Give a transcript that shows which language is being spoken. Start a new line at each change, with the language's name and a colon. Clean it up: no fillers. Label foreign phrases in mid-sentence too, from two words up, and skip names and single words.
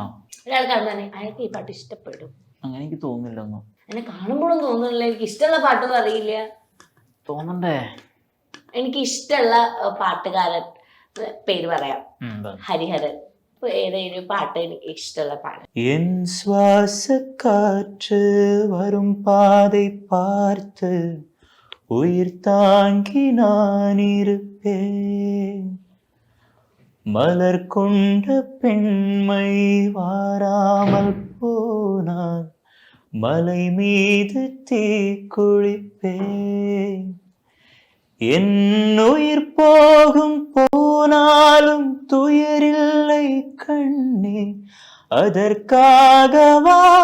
Malayalam: ഒരാൾ കാണുന്നതന്നെ അയാൾക്ക് ഈ പാട്ട് ഇഷ്ടപ്പെടും. അങ്ങനെ എനിക്ക് തോന്നുന്നില്ല ഒന്നും. എന്നെ കാണുമ്പോഴും തോന്നുന്നില്ല. എനിക്ക് ഇഷ്ടമുള്ള പാട്ടൊന്നും അറിയില്ല. തോന്നണ്ടേ? എനിക്ക് ഇഷ്ടമുള്ള പാട്ടുകാരൻ പേര് പറയാം, ഹരിഹരൻ. ഏതൊരു പാട്ട് എനിക്ക് ഇഷ്ടമുള്ള പാട്ട്?
Tamil: என் சுவாச காற்று வரும் பாதை பார்த்து உயிர் தாங்கி நான் இருப்பேன், மலர் கொண்ட பெண்மை வாராமல் போனால் மலை மீது தீ குளிப்பேன், என் உயிர் போகும் போனாலும் துயரில்லை கண்ணே, அதற்காகவா